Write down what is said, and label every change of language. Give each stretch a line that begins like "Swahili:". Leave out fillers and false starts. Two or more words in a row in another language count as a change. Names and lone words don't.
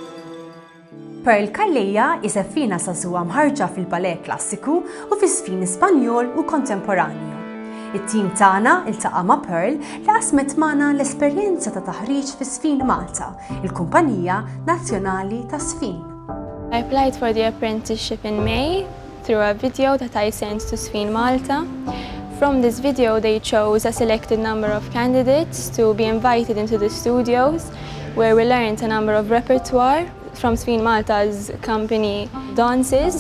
Maltese: Calleja żeffiena żagħżugħa mħarrġa fil-ballet klassiku u fiż-żfin Spanjol u kontemporanju. It-tim tagħna ltaqa' ma' Pearl li qasmet magħna l-esperjenza ta' taħriġ fiż-żfinMalta, il-kumpanija nazzjonali ta' żfin.
English: I applied for the apprenticeship in May through a video that I sent to ZfinMalta. From this video, they chose a selected number of candidates to be invited into the studios, where we learned a number of repertoire from ZfinMalta's company dances.